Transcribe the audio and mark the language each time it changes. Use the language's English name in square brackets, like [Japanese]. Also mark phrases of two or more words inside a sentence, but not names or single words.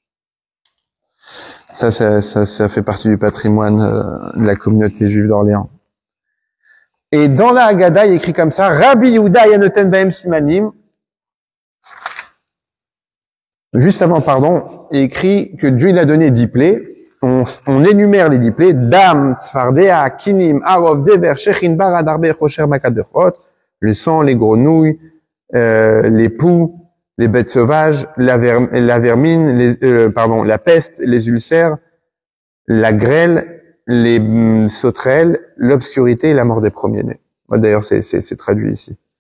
[French] Ça fait partie du patrimoine de la communauté juive d'Orléans. Et dans la Haggadah, il est écrit comme ça, [Hebrew] רבי יהודה היה נותן בהם סימנים. [French] Juste avant, pardon, il est écrit que Dieu il a donné 10 plaies. On énumère les 10 plaies. [Hebrew] דם, צפרדע, כינים, ערוב, דבר, שחין, ברד, ארבה, חושך, מכת, בכורות. [French] Le sang, les grenouilles, les poux, les bêtes sauvages, la vermine, la peste, les ulcères, la grêle, les sauterelles, l'obscurité et la mort des premiers-nés. D'ailleurs, c'est traduit ici.